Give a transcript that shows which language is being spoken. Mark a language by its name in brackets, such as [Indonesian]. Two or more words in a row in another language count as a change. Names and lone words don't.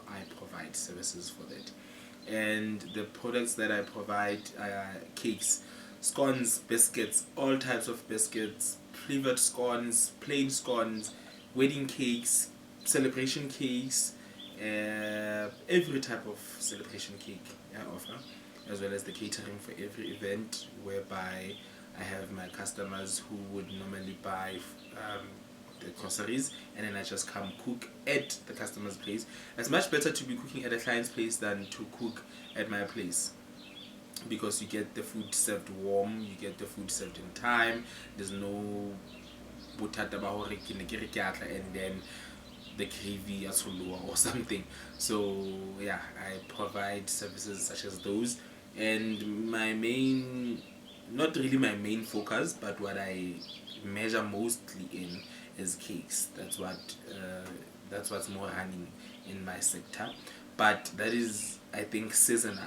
[English] I provide services for that. And the products that I provide are cakes, scones, biscuits, all types of biscuits, flavored scones, plain scones, wedding cakes, celebration cakes, every type of celebration cake I offer, as well as the catering for every event, whereby I have my customers who would normally buy the groceries, and then I just come cook at the customer's place. It's much better to be cooking at a client's place than to cook at my place. because you get the food served warm, you get the food served in time. There's no [Tswana] bothata ba hore ke ne ke re ke atla [English] and then the gravy or something. So yeah, I provide services such as those, and my main, not really my main focus, but what I measure mostly in is cakes. That's what's more running in my sector, but that is, I think, seasonal.